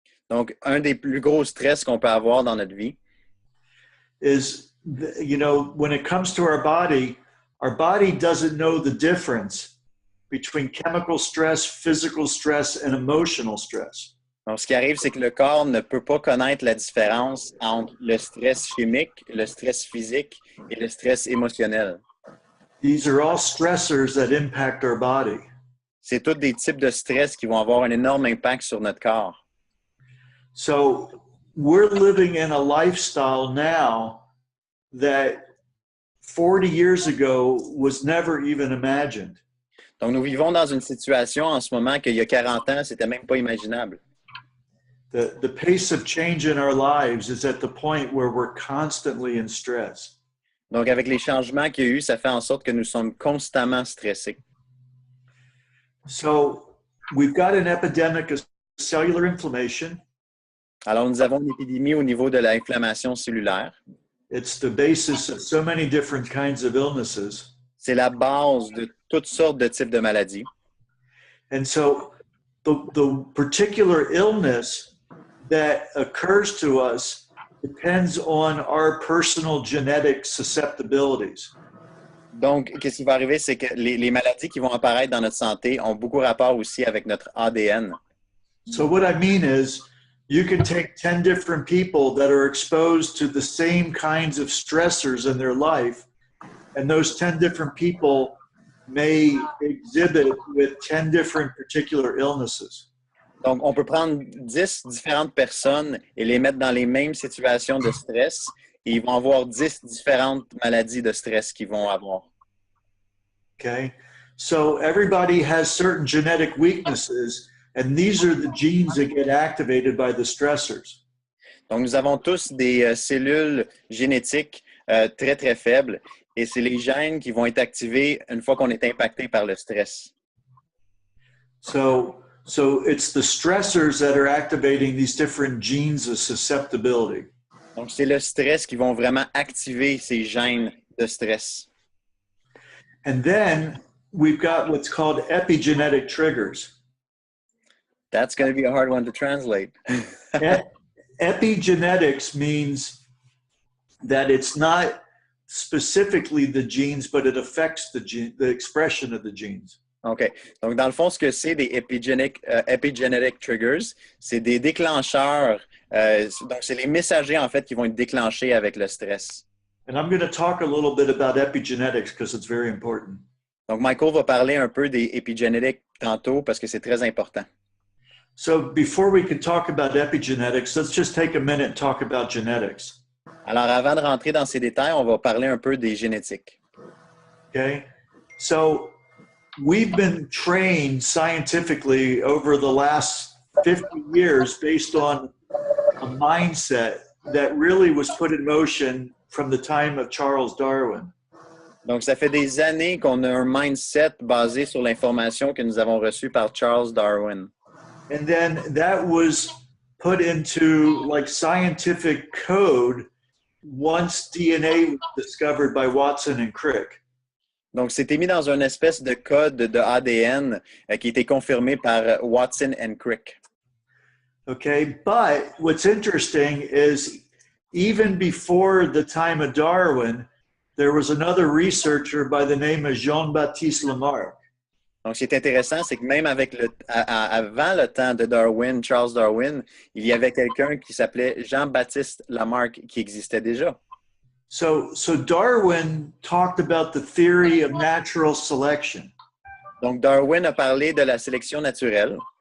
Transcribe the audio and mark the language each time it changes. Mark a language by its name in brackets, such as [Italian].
[French] donc un des plus gros stress qu'on peut avoir dans notre vie, [English] is, you know, when it comes to our body doesn't know the difference between chemical stress, physical stress, and emotional stress. [French] Donc, ce qui arrive, c'est que le corps ne peut pas connaître la différence entre le stress chimique, le stress physique et le stress émotionnel. [English] These are all stressors that impact our body. [French] C'est tous des types de stress qui vont avoir un énorme impact sur notre corps. [English] So we're living in a lifestyle now that 40 years ago was never even imagined. [French] Donc, nous vivons dans une situation en ce moment qu'il y a 40 ans, c'était même pas imaginable. [English] The pace of change in our lives is at the point where we're constantly in stress. [French] Donc, avec les changements qu'il y a eu, ça fait en sorte que nous sommes constamment stressés. [English] So we've got an epidemic of cellular inflammation. [French] Alors, nous avons une épidémie au niveau de l'inflammation cellulaire. [English] It's the basis of so many different kinds of illnesses. [French] C'est la base de toutes sortes de types de maladies. [English] And so the particular illness that occurs to us depends on our personal genetic susceptibilities. [French] Donc, qu'est-ce qui va arriver, c'est que les maladies qui vont apparaître dans notre santé ont beaucoup rapport aussi avec notre ADN. [English] So what I mean is, you can take 10 different people that are exposed to the same kinds of stressors in their life, and those 10 different people may exhibit with 10 different particular illnesses. [French] Donc, on peut prendre 10 différentes personnes et les mettre dans les mêmes situations de stress et ils vont avoir 10 différentes maladies de stress qu'ils vont avoir. [English] Okay? So everybody has certain genetic weaknesses, and these are the genes that get activated by the stressors. [French] Donc, nous avons tous des cellules génétiques très, très faibles et c'est les gènes qui vont être activés une fois qu'on est impacté par le stress. [English] So it's the stressors that are activating these different genes of susceptibility. [French] Donc, c'est le stress qui vont vraiment activer ces gènes de stress. [English] And then we've got what's called epigenetic triggers. That's going to be a hard one to translate. Epigenetics means that it's not specifically the genes, but it affects the expression of the genes. OK. [French] Donc, dans le fond, ce que c'est des epigenetic triggers, c'est des déclencheurs. Donc, c'est les messagers, en fait, qui vont être déclenchés avec le stress. [English] And I'm going to talk a little bit about epigenetics because it's very important. [French] Donc, Michael va parler un peu des epigenétiques tantôt parce que c'est très important. [English] So before we can talk about epigenetics, let's just take a minute and talk about genetics. [French] Alors, avant de rentrer dans ces détails, on va parler un peu des génétiques. [English] Okay? So we've been trained scientifically over the last 50 years based on a mindset that really was put in motion from the time of Charles Darwin. [French] Donc, ça fait des années qu'on a un mindset basé sur l'information que nous avons reçue par Charles Darwin. [English] And then that was put into like scientific code once DNA was discovered by Watson and Crick. [French] Donc, c'était mis dans une espèce de code de ADN qui était confirmé par Watson and Crick. [English] Okay, but what's interesting is even before the time of Darwin, there was another researcher by the name of Jean-Baptiste Lamarck. [French] Donc, ce qui est intéressant, c'est que même avant le temps de Darwin, Charles Darwin, il y avait quelqu'un qui s'appelait Jean-Baptiste Lamarck qui existait déjà. [English] So Darwin talked about the theory of natural selection. [French] Donc, Darwin a parlé de la sélection naturelle.